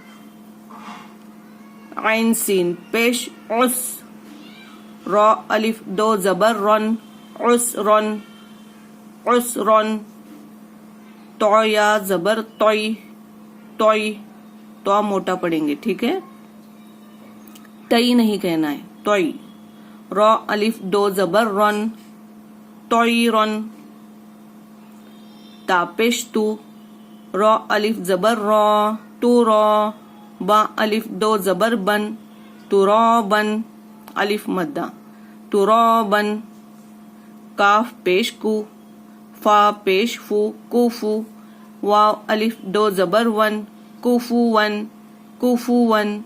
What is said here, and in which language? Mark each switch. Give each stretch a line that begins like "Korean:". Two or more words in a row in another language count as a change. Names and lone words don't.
Urdu: عین سین پیش عس را الف دو زبر رن عسرن عسرن تو یا زبر توئی توئی تو موٹا پڑھیں گے, ٹھیک ہے, تئی نہیں کہنا ہے, توئی را الف دو زبر رن توئی رن تا پیش تو را الف زبر را تو را با الف دو زبر بن ترابن الف مدہ ترابن کاف پیش کو فا پیش فو کوفو واو الف دو زبر ون کوفو ون کوفو ون.